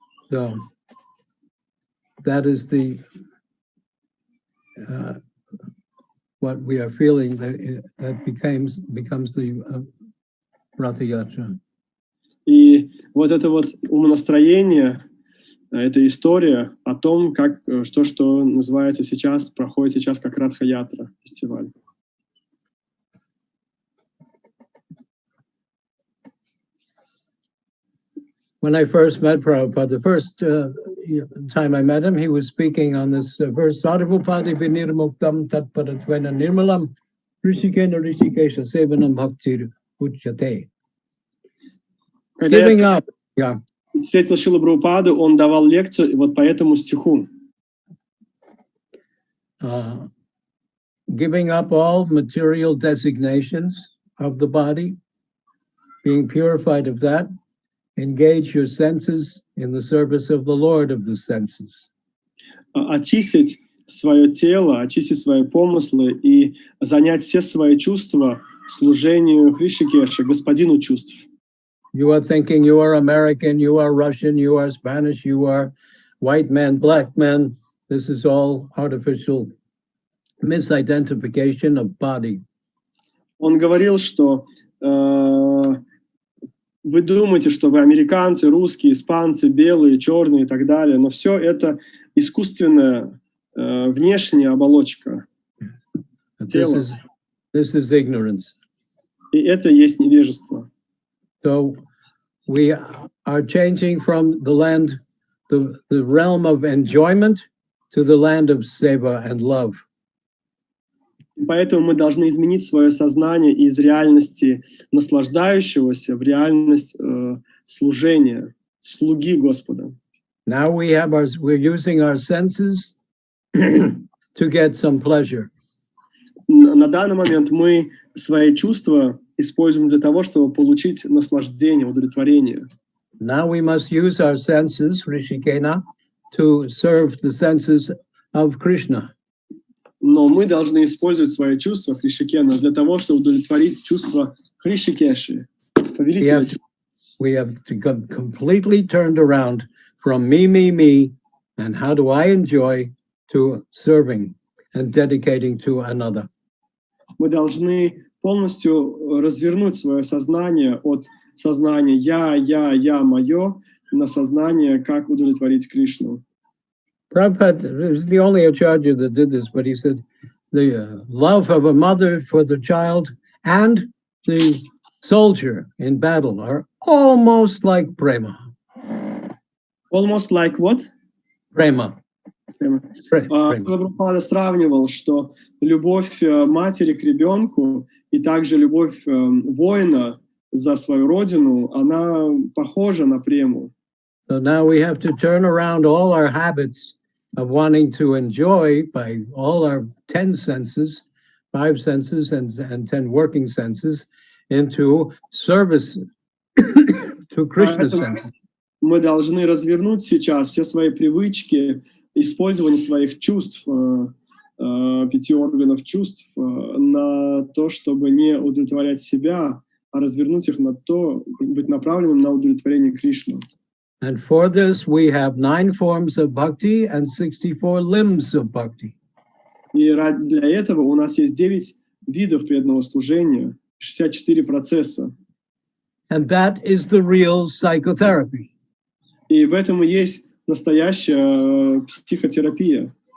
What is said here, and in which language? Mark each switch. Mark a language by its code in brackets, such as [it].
[en] So that is what we are feeling, that becomes the Ratha Yatra. [ru] И вот это вот умонастроение, эта история о том, как что называется сейчас, проходит сейчас как Радха-ятра, фестиваль. [en] When I first met Prabhupada, the first time I met him, he was speaking on this verse, [sa] Sarvapadi vinirmuktam tatparatvena nirmalam rishikena rishikesha sevanam bhaktir uchyate. [en] Giving up. Yeah. [ru] Встретил Шрилу Прабхупаду, он давал лекцию вот по этому стиху. [en] Giving up all material designations of the body, being purified of that, engage your senses in the service of the Lord of the senses. [ru] Очистить свое тело, очистить свои помыслы и занять все свои чувства служению Хришикеша, господину чувств. [en] You are thinking you are American, you are Russian, you are Spanish, you are white man, black man. This is all artificial misidentification of body. [ru] Он говорил, что вы думаете, что вы американцы, русские, испанцы, белые, черные и так далее, но все это искусственная внешняя оболочка тела. [en] This is ignorance. [ru] И это есть невежество. [en] So we are changing from the realm of enjoyment to the land of seva and love. [ru] И поэтому мы должны изменить свое сознание из реальности наслаждающегося в реальность служения, слуги Господа. [en] Now we're using our senses to get some pleasure. [ru] На данный момент мы свои чувства используем для того, чтобы получить наслаждение, удовлетворение. [en] Now we must use our senses, Rishikena, to serve the senses of Krishna. [ru] Но мы должны использовать свои чувства Хришикена для того, чтобы удовлетворить чувства Хришикеши, повелителя. [en] We have to come completely turned around from me, and how do I enjoy, to serving and dedicating to another. [ru] Мы должны полностью развернуть свое сознание от сознания я, мое, на сознание, как удовлетворить Кришну. [en] Prabhupada was the only acharya that did this, but he said the love of a mother for the child and the soldier in battle are almost like prema. Almost like what? Prema. [ru] Прабхупада сравнивал, что любовь матери к ребенку и также любовь воина за свою родину, она похожа на прему. [en] So now we have to turn around all our habits of wanting to enjoy by all our 10 senses, 5 senses and 10 working senses into service to Krishna's senses. [ru] Мы должны развернуть сейчас все свои привычки, использование своих чувств, 5 органов чувств, на то, чтобы не удовлетворять себя, а развернуть их на то, быть направленным на удовлетворение Кришны. [en] And for this, we have 9 forms of bhakti and 64 limbs of bhakti. [ru] И для этого у нас есть 9 видов преданного служения, 64 процесса. [en] And that is the real psychotherapy. [ru] И в этом и есть настоящая психотерапия.